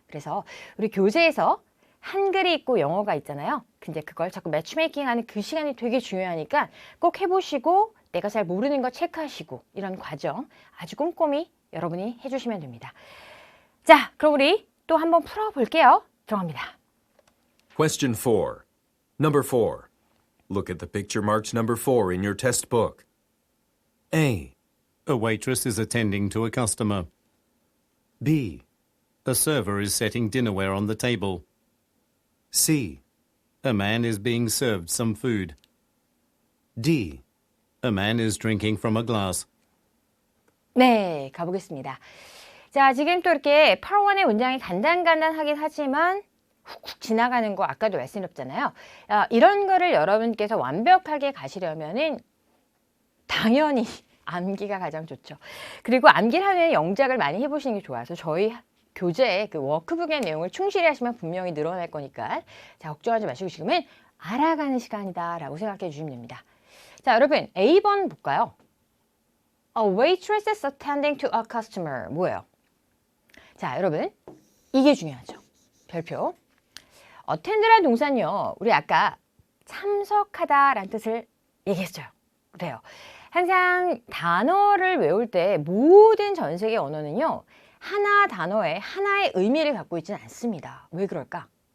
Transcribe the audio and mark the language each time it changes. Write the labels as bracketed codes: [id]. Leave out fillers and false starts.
[ko] 그래서 우리 교재에서 한글이 있고 영어가 있잖아요. 근데 그걸 자꾸 매치메이킹하는 그 시간이 되게 중요하니까 꼭 해보시고 내가 잘 모르는 거 체크하시고 이런 과정 아주 꼼꼼히 여러분이 해주시면 됩니다. 자, 그럼 우리 또 한번 풀어볼게요. 들어갑니다. [en] Question 4. Number 4. Look at the picture marked number 4 in your test book. A, A waitress is attending to a customer. B, A server is setting dinnerware on the table. C, A man is being served some food. D. A man is drinking from a glass. [ko] 네, 가보겠습니다. 자, 지금 또 이렇게 파워원의 문장이 간단간단하긴 하지만 훅훅 지나가는 거 아까도 말씀드렸잖아요. 이런 거를 여러분께서 완벽하게 가시려면은 당연히 암기가 가장 좋죠. 그리고 암기를 하면 영작을 많이 해보시는 게 좋아서 저희 교재에 그 워크북의 내용을 충실히 하시면 분명히 늘어날 거니까 자, 걱정하지 마시고 지금은 알아가는 시간이다 라고 생각해 주시면 됩니다. 자, 여러분 A번 볼까요? [en] A waitress is attending to a customer. [ko] 뭐예요? 자, 여러분. 이게 중요하죠. 별표. attend라는 동사는요. 우리 아까 참석하다라는 뜻을 얘기했어요. 그래요. 항상 단어를 외울 때 모든 전 세계 언어는요. 하나 단어에 하나의 의미를 갖고 있지는 않습니다. 왜 그럴까?